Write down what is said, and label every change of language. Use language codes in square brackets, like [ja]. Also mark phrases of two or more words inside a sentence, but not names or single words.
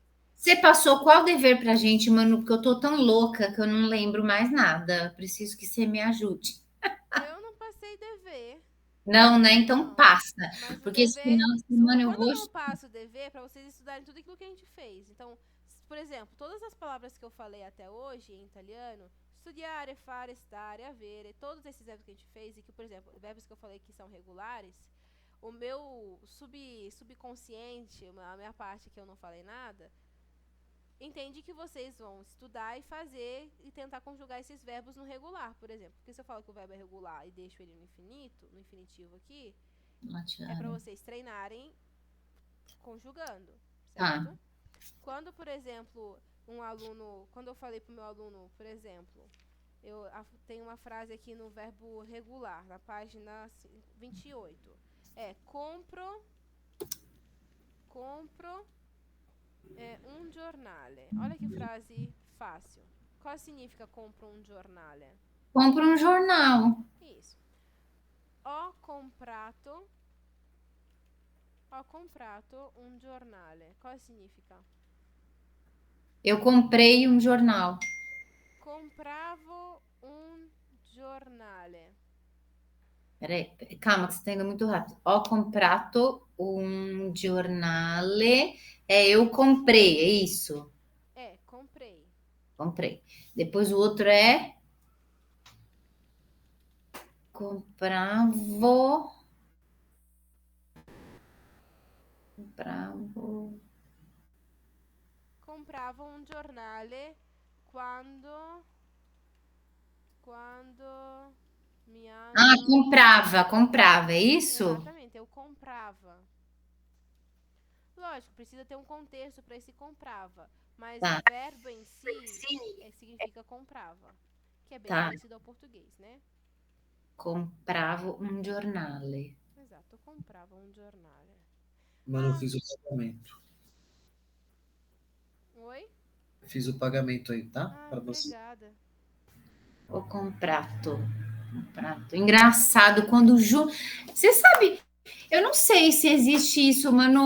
[pt] Você passou qual dever pra gente, Manu? Porque eu tô tão louca que eu não lembro mais nada. Preciso que você me ajude. Eu não passei dever, Não, né? Então não. passa. Mas o Porque esse dever, final de semana eu quando vou. eu não passo o dever, é para vocês estudarem tudo aquilo que a gente fez. Então, por exemplo, todas as palavras que eu falei até hoje em italiano, [it] studiare, fare, stare, avere, [pt] todos esses verbos que a gente fez e que, por exemplo, verbos que eu falei que são regulares, o meu subconsciente, a minha parte que eu não falei nada, entende que vocês vão estudar e fazer e tentar conjugar esses verbos no regular, por exemplo. Porque se eu falo que o verbo é regular e deixo ele no infinito, no infinitivo aqui, é para vocês treinarem conjugando, certo? Tá. Quando, por exemplo, quando eu falei pro meu aluno, por exemplo, tenho uma frase aqui no verbo regular, na página 28. [it] Compro un giornale. [pt] Olha que frase fácil. Qual significa [it] compro un giornale? [pt] Compra um jornal. Isso. [it] Ho comprato un giornale. [pt] Qual significa? Eu comprei um jornal. [it] Compravo un giornale. [pt] Peraí, calma, que você está indo muito rápido. [it] Ho comprato un giornale. [pt] Eu comprei, é isso? Comprei. Comprei. Depois o outro é compravo. Compravo. [it] Comprava un giornale quando mi [pt] Ah, hanno... comprava, é isso? Exatamente, eu comprava. Lógico, precisa ter um contexto para esse comprava, mas o Tá, verbo em si significa comprava, que é bem tá. parecido ao português, né? [it] Compravo un giornale. [pt] Exato, eu comprava um jornal. Mano, eu fiz o pagamento. Oi? Fiz o pagamento aí, tá? Ah, Para você. obrigada. [it] O comprato. Comprato. [pt] Engraçado quando Você sabe, eu não sei se existe isso, Manu.